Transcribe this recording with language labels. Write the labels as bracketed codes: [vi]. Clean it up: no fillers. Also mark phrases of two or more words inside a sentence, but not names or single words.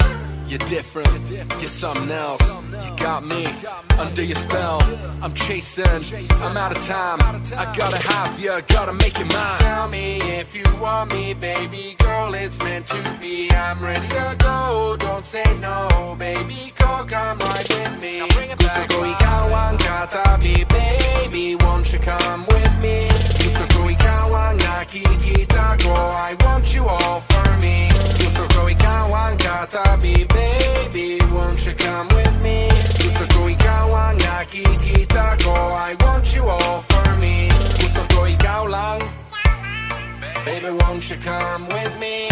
[en] You're different, you're something else. You got me under your spell. I'm chasing, I'm out of time. I gotta have you, gotta make it mine. Tell me if you want me, baby girl, it's meant to be. I'm ready to go, don't say no, baby girl, come right with me. [tl] Gusto ko ikaw ang katabi, [en] baby, won't you come with me? [tl] Gusto ko ikaw ang nakikita ko, [en] I want you all for me. [tl] Gusto ko ikaw ang katabi, [en] baby, won't you come with me? [tl] Gusto ko ikaw ang nakikita ko, [en] I want you all for me. [tl] Gusto ko ikaw lang, [en] baby, won't you come with me?